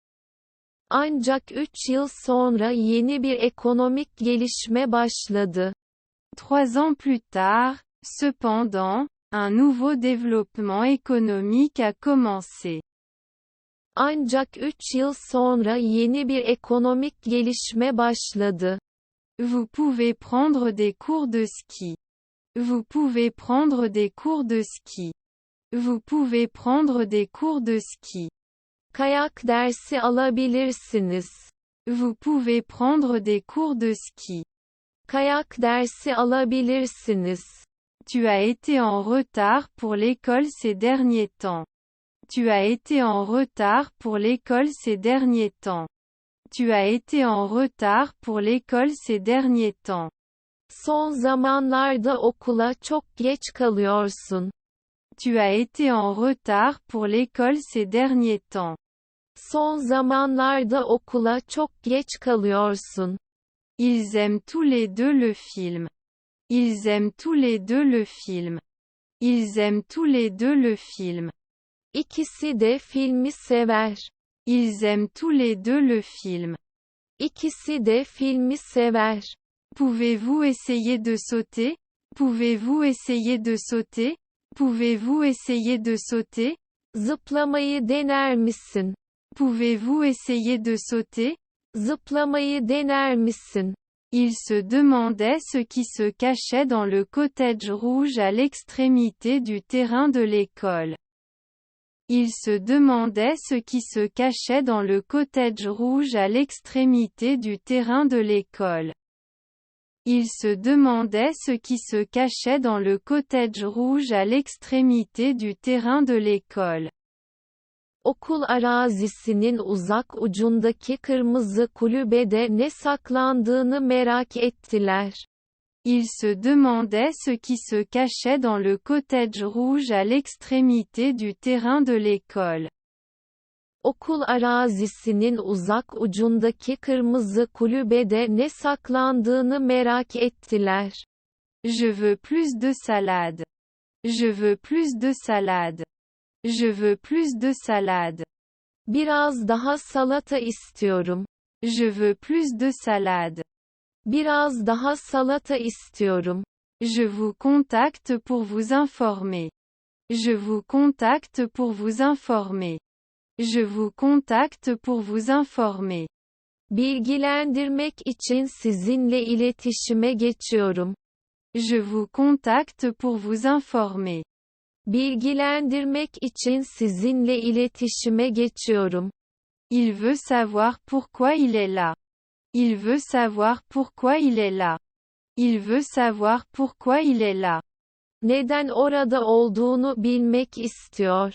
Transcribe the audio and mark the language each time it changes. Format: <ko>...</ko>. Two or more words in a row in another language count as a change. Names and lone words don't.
<tr>Ancak 3 yıl sonra yeni bir ekonomik gelişme başladı.</tr> <fr>3 ans plus tard, cependant, un nouveau développement économique a commencé.</fr> <tr>Ancak 3 yıl sonra yeni bir ekonomik gelişme başladı.</tr> <fr>Vous pouvez prendre des cours de ski. Vous pouvez prendre des cours de ski. Vous pouvez prendre des cours de ski.</fr> <tr>Kayak dersi alabilirsiniz.</tr> <fr>Vous pouvez prendre des cours de ski.</fr> <tr>Kayak dersi alabilirsiniz.</tr> <fr>Tu as été en retard pour l'école ces derniers temps. Tu as été en retard pour l'école ces derniers temps. Tu as été en retard pour l'école ces derniers temps.</fr> <tr>Son zamanlarda okula çok geç kalıyorsun.</tr> <fr>Tu as été en retard pour l'école ces derniers temps.</fr> <tr>Son zamanlarda okula çok geç kalıyorsun.</tr> <fr>Ils aiment tous les deux le film. Ils aiment tous les deux le film. Ils aiment tous les deux le film.</fr> <tr>İkisi de filmi sever.</tr> <fr>Ils aiment tous les deux le film.</fr> <tr>İkisi de filmi sever.</tr> <fr>Pouvez-vous essayer de sauter? Pouvez-vous essayer de sauter? Pouvez-vous essayer de sauter?</fr> <tr>Zıplamayı dener misin?</tr> <fr>Pouvez-vous essayer de sauter?</fr> <tr>Zıplamayı dener misin?</tr> <fr>Il se demandait ce qui se cachait dans le cottage rouge à l'extrémité du terrain de l'école. Il se demandait ce qui se cachait dans le cottage rouge à l'extrémité du terrain de l'école. Il se demandait ce qui se cachait dans le cottage rouge à l'extrémité du terrain de l'école.</fr> <tr>Okul arazisinin uzak ucundaki kırmızı kulübede ne saklandığını merak ettiler.</tr> <fr>Il se demandait ce qui se cachait dans le cottage rouge à l'extrémité du terrain de l'école.</fr> <tr>Okul arazisinin uzak ucundaki kırmızı kulübede ne saklandığını merak ettiler.</tr> <fr>Je veux plus de salade. Je veux plus de salade. Je veux plus de salade.</fr> <tr>Biraz daha salata istiyorum.</tr> <fr>Je veux plus de salade.</fr> <tr>Biraz daha salata istiyorum.</tr> <fr>Je vous contacte pour vous informer. Je vous contacte pour vous informer. Je vous contacte pour vous informer.</fr> <tr>Bilgilendirmek için sizinle iletişime geçiyorum.</tr> <fr>Je vous contacte pour vous informer.</fr> <tr>Bilgilendirmek için sizinle iletişime geçiyorum.</tr> <fr>Il veut savoir pourquoi il est là. Il veut savoir pourquoi il est là. Il veut savoir pourquoi il est là.</fr> <tr>Neden orada olduğunu bilmek istiyor.</tr>